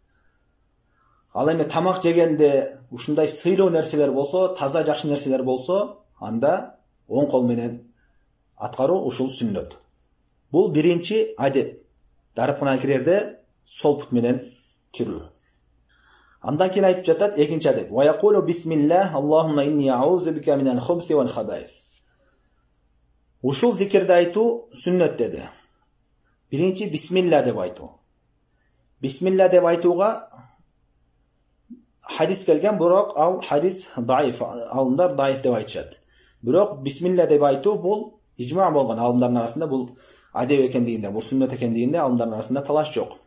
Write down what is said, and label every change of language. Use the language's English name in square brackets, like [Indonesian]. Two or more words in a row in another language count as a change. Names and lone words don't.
[Kyrgyz] Ал эми тамак жегенде ушундай сыйлуу нерселер болсо, таза жакшы нерселер болсо, анда оң кол менен аткаруу ушул сүннөт. Бул биринчи адеп. Даратканага кирерде сол пут менен кирүү. Андан кийин айтып жатат экинчи адеп: [Arabic] "ويقول بسم الله اللهم إني أعوذ بك من الخبث والخبائث." [Kyrgyz] Ушул зикирди айтуу сүннөт деди. Биринчи бисмилла деп айтуу. Бисмилла деп айтууга хадис келген, бирок ал хадис даиф, алымдар даиф деп айтышат. Бирок бисмилла деп айтуу бул ижма болгон алымдардын арасында, бул адеп экендигинде, бул сүннөт экендигинде алымдардын арасында талаш жок.